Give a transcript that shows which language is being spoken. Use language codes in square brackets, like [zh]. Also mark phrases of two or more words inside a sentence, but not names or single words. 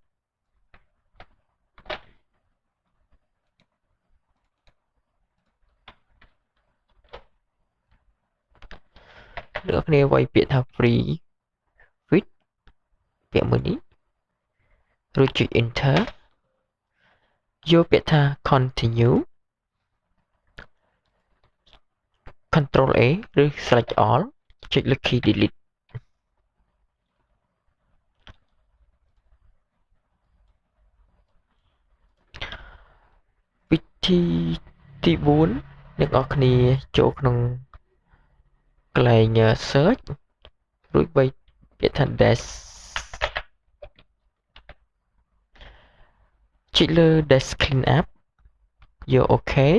[km] អ្នកគ្នាវាយពាក្យថា [en] free with [km] ពាក្យមួយនេះរួចចុច enter យកពាក្យថា [en] continue control A [km] ឬ [en] select all [km] ចុចលើ [en] key delete [km] វិធីទី4អ្នកនរគ្នាចូលក្នុងកន្លែង search រួចវាយពាក្យថា dash ចុចលើ [en] dash clean up [km] យក OK